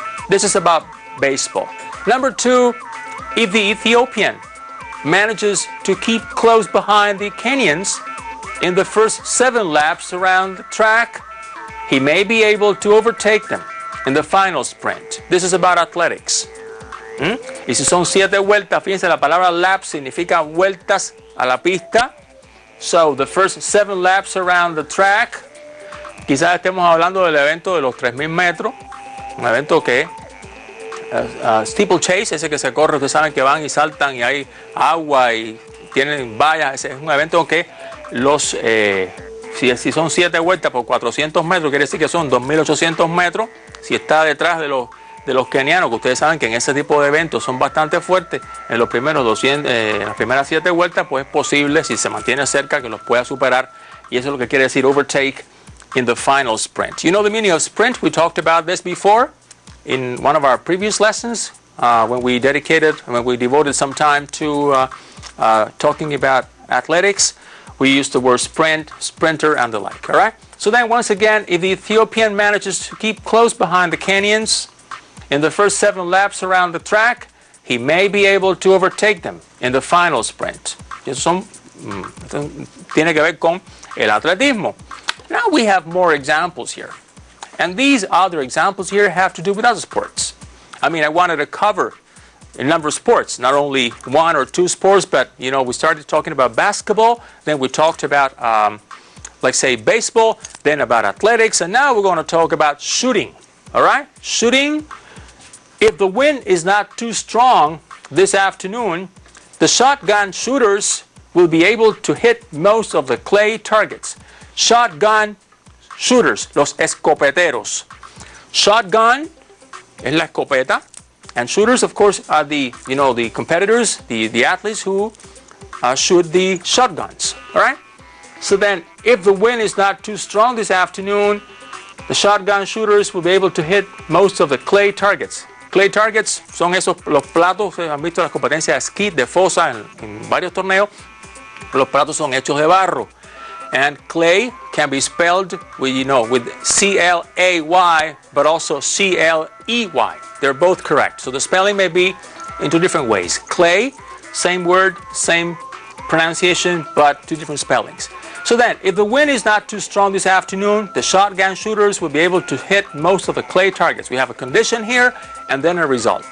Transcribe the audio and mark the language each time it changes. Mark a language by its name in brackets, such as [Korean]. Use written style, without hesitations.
[English] This is about baseball. Number 2, if the Ethiopian manages to keep close behind the Kenyans in the first 7 laps around the track, he may be able to overtake them in the final sprint. This is about athletics. [Spanish] Y si son 7 vueltas, fíjense, la palabra lap significa vueltas a la pista. [English] So, the first 7 laps around the track, [Spanish] quizás estemos hablando del evento de los 3,000 metros, un evento que steeplechase, ese que se corre, ustedes saben que van y saltan y hay agua y tienen vallas, es un evento que los, si son 7 vueltas por 400 metros, quiere decir que son 2.800 metros. Si está detrás de los kenianos, que ustedes saben que en ese tipo de eventos son bastante fuertes, en los primeros 200, las primeras 7 vueltas, pues es posible, si se mantiene cerca, que los pueda superar. Y eso es lo que quiere decir [English] overtake in the final sprint. You know the meaning of sprint? We talked about this before in one of our previous lessons when we devoted some time to talking about athletics. We used the word sprint, sprinter, and the like. All right? So then once again, if the Ethiopian manages to keep close behind the Kenyans in the first 7 laps around the track, he may be able to overtake them in the final sprint. [Spanish] Eso tiene que ver con el atletismo. [English] Now we have more examples here. And these other examples here have to do with other sports. I mean, I wanted to cover a number of sports, not only 1 or 2 sports, but, you know, we started talking about basketball, then we talked about, like, say, baseball, then about athletics, and now we're going to talk about shooting, all right? Shooting, if the wind is not too strong this afternoon, the shotgun shooters will be able to hit most of the clay targets. Shotgun shooters, [Spanish] los escopeteros. [English] Shotgun [Spanish] es la escopeta, [English] and shooters, of course, are the competitors, the athletes who shoot the shotguns. All right. So then, if the wind is not too strong this afternoon, the shotgun shooters will be able to hit most of the clay targets. [Spanish] Clay targets son los platos. Han visto las competencias de esquí, de fosa en varios torneos. Los platos son hechos de barro. [English] And clay can be spelled with C-L-A-Y, but also C-L-E-Y. They're both correct. So the spelling may be in 2 different ways. Clay, same word, same pronunciation, but 2 different spellings. So then, if the wind is not too strong this afternoon, the shotgun shooters will be able to hit most of the clay targets. We have a condition here and then a result.